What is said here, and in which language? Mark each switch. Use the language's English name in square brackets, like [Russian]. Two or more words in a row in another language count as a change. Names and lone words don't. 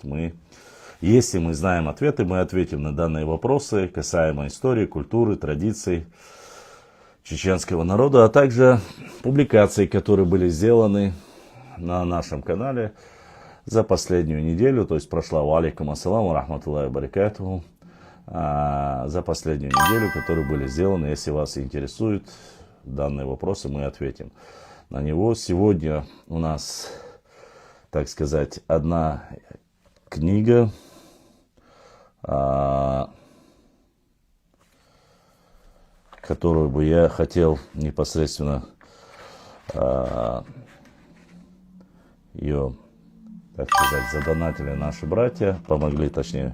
[Russian] Если мы знаем ответы, мы ответим на данные вопросы касаемо истории, культуры, традиций чеченского народа, а также публикаций, которые были сделаны на нашем канале за последнюю неделю, то есть прошла, [Arabic] عليكم السلام رحمة الله بركاته, [Russian] за последнюю неделю, которые были сделаны. Если вас интересуют данные вопросы, мы ответим на него. Сегодня у нас, так сказать, одна книга, которую бы я хотел непосредственно ее, так сказать, задонатили наши братья, помогли, точнее.